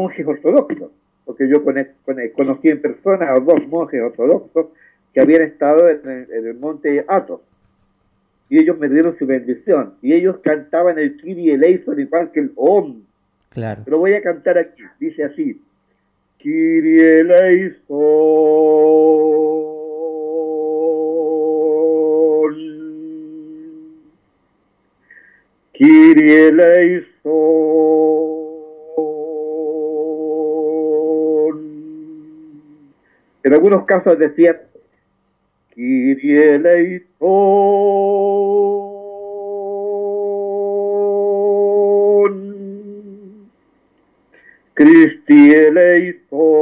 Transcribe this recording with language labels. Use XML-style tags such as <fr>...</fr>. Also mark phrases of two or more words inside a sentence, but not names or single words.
<es>monjes ortodoxos, porque yo conocí en persona a dos monjes ortodoxos que habían estado en el monte Athos, y ellos me dieron su bendición, y ellos cantaban el</es> <el>Κύριε ελέησον</el> <es>igual que el Om. Claro. Lo voy a cantar aquí, dice así:</es> <el>Κύριε ελέησον, Κύριε ελέησον.</el> <es>En algunos casos decía</es> <el>Κύριε ελέησον, Χριστέ ελέησον.</el>